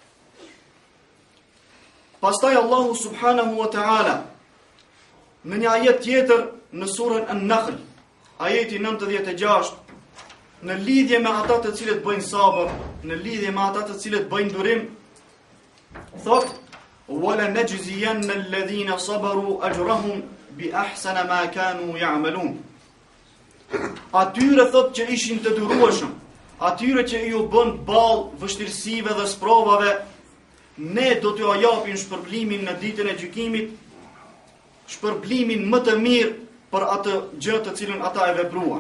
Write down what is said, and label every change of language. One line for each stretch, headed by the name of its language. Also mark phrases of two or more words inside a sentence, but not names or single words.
Albanian: Pastaj Allahu
Arabic: سبحانه وتعالى
Albanian: në një ajet tjetër në surën An-Nahl, ajeti 96, në lidhje me ata të cilët bëjnë sabër, në lidhje me ata të cilët bëjnë durim, thot
Arabic: ولنجزين الذين صبروا أجرهم بأحسن ما كانوا يعملون.
Albanian: Atyre thot që ishin të durueshëm, atyre që ju bën ballë vështirësive dhe sprovave, ne do t'ju japim shpërblimin në ditën e gjykimit, shpërblimin më të mirë për atë gjë të cilën ata e vepruan.